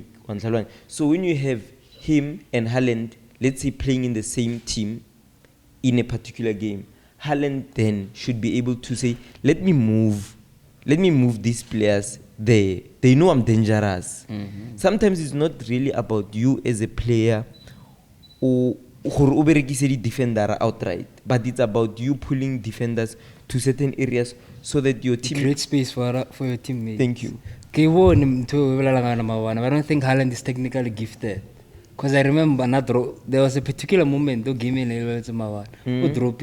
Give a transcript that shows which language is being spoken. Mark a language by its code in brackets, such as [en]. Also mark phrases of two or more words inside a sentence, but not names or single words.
[en] So when you have him and Haaland, let's say playing in the same team in a particular game, Haaland then should be able to say, let me move these players there. They know I'm dangerous. Sometimes it's not really about you as a player or [tn] gore o berekise di-defender [en] outright, but it's about you pulling defenders to certain areas so that your team. Create space for your teammates. Thank you. I don't think Haaland is technically gifted. Because I remember there was a particular moment though game in but